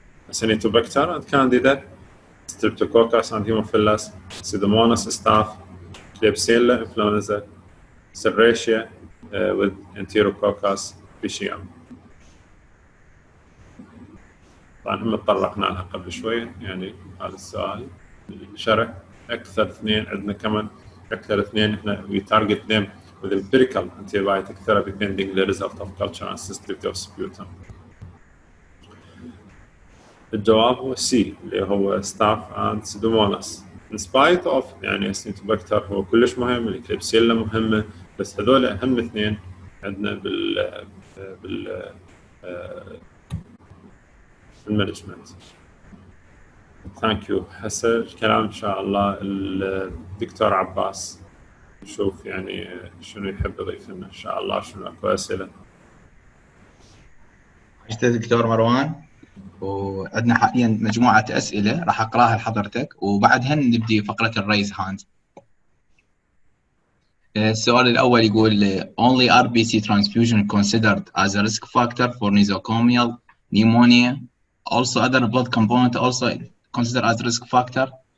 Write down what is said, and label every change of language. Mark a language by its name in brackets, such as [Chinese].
[English] Acinetobacter and Candida, Streptococcus and Haemophilus, Pseudomonas staph, Klebsiella influenza, Serratia with Enterococcus faecium. [Arabic] طبعا هم تطرقنا لها قبل شوي يعني هذا السؤال الشرح. أكثر اثنين عندنا كمان أكثر اثنين إحنا [English] we target them with empirical antibiotic therapy pending the result of culture and sensitivity of sputum. [Arabic] الجواب هو سي اللي هو ستاف اند سودوموناس. [English] in spite of [Arabic] يعني اسنتوباكتر هو كلش مهم، الكليبسيلا مهمه، بس هذول اهم اثنين عندنا بال المانجمنت. [English] Thank you. [Arabic] هسه الكلام ان شاء الله الدكتور عباس، نشوف يعني شنو يحب يضيف لنا ان شاء الله، شنو اكو اسئله. أستاذ دكتور مروان، وعندنا حاليا مجموعة أسئلة راح أقراها لحضرتك، وبعدها نبدي فقرة الريز هاند. السؤال الأول يقول [English] only RBC transfusion considered as a risk factor for nosocomial pneumonia, also other blood component also considered as risk factor.